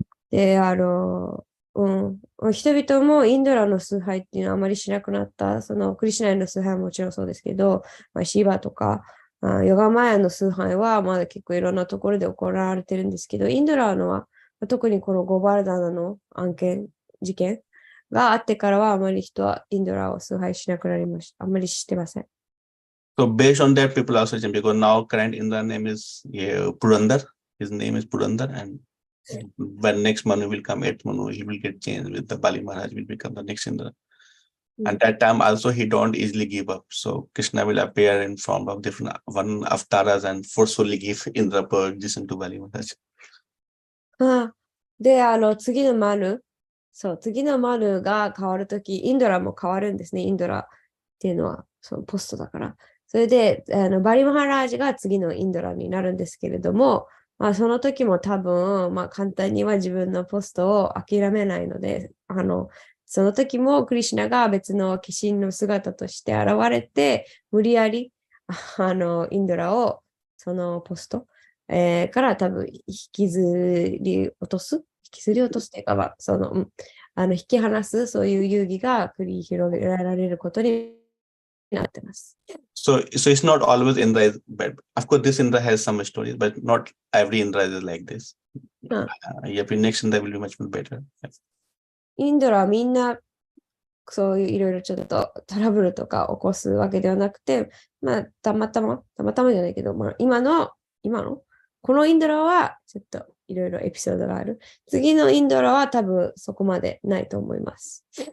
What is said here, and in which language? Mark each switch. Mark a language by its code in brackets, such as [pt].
[ja] で、人々もインドラの崇拝っていうのはあまりしなくなった、クリシュナへの崇拝はもちろんそうですけど、シーバとか、ヨガマヤの崇拝はまだ結構いろんなところで行われてるんですけど、インドラのは、特にこのゴバルダナの事件があってからはあまり人はインドラを崇拝しなくなりました。あまり知ってません。 [en] So based on that, people also change because now current Indra name is Purandar. His name is Purandar, and when next Manu will come, 8th Manu, he will get changed with the Bali Maharaj will become the next Indra. At that time also he don't easily give up. So Krishna will appear in form of different one avatars and forcefully give Indra position to Bali Maharaj. [ja] で、次の丸、そう、次の丸が変わるとき、インドラも変わるんですね。インドラっていうのは、そのポストだから。それで、バリマハラージが次のインドラになるんですけれども、まあ、その時も多分、まあ、簡単には自分のポストを諦めないので、その時もクリシュナが別の化身の姿として現れて、無理やり、インドラを、そのポスト、から多分引きずり落とすというか、まあ、引き離す、そういう遊戯が繰り広げられることになってます。 [en] So it's not always Indra is bad. Of course, this Indra has some stories, but not every Indra is like this. Every next Indra will be much more better. [ja] インドラはみんなそういういろいろちょっとトラブルとか起こすわけではなくて、まあ、たまたまじゃないけど、まあ、今の、このインドラはちょっといろいろエピソードがある。次のインドラは多分そこまでないと思います。